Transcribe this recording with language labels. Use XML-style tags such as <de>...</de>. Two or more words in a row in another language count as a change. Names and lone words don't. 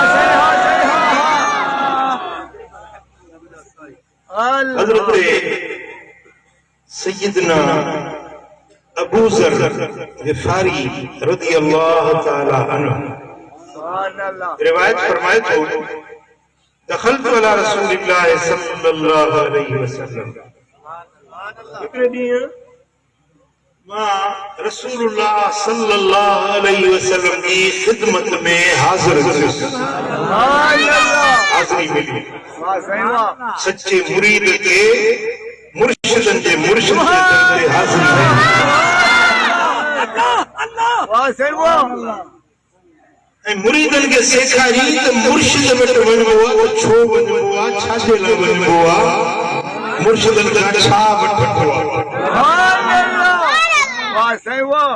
<sd>हज़रत सैयदना अबू ज़र ग़िफ़ारी</sd> <ar>رضي الله تعالى عنه</ar> <sd>रिवायत फरमाए थो</sd> <ar>دخلت على رسول الله صلى الله عليه وسلم.</ar> <sd>हिकिड़े ॾींहुं मां रसूलुल्लाह</sd> <ar>صلى الله عليه وسلم</ar> <sd>जी ख़िदमत में हाज़िर थियुसि। हाज़िरी मिली सच्चे मुरीद के मुर्शिदन जे मुर्शिद जे दर ते हाज़िरी ऐं मुरीदन खे सेखारी त मुर्शिद वटि वञिबो आहे त छो वञिबो आहे, छाजे लाइ वञिबो आहे, मुर्शिदन खां छा वठिबो आहे।</sd>